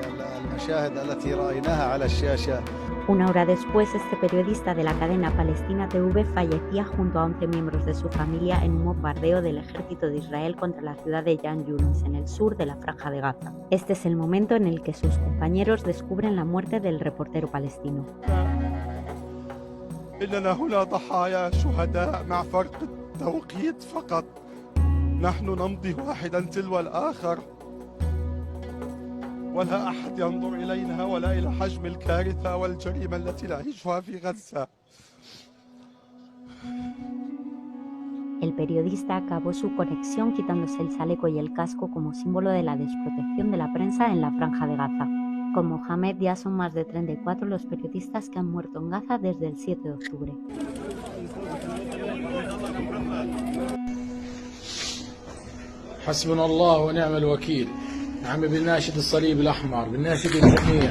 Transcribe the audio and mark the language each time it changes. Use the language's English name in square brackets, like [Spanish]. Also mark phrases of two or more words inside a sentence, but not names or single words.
[Arabic] المشاهد التي رأيناها على الشاشة [Spanish] Una hora después, este periodista de la cadena Palestina TV fallecía junto a 11 miembros de su familia en un bombardeo del ejército de Israel contra la ciudad de Khan Yunis, en el sur de la Franja de Gaza. Este es el momento en el que sus compañeros descubren la muerte del reportero palestino. [Arabic] إننا هنا ضحايا شهداء مع فرق التوقيت فقط. نحن نمضي واحدا تلو الآخر ولا أحد ينظر إلينا ولا إلى حجم الكارثة والجريمة التي نعيشها في غزة. [Spanish] El periodista acabó su conexión quitándose el chaleco y el casco como símbolo de la desprotección de la prensa en la Franja de Gaza. Con Mohamed ya son más de 34 los periodistas que han muerto en Gaza desde el 7 de octubre. [Arabic] حسبنا الله ونعم الوكيل. عم بنناشد الصليب الأحمر، بنناشد الجميع.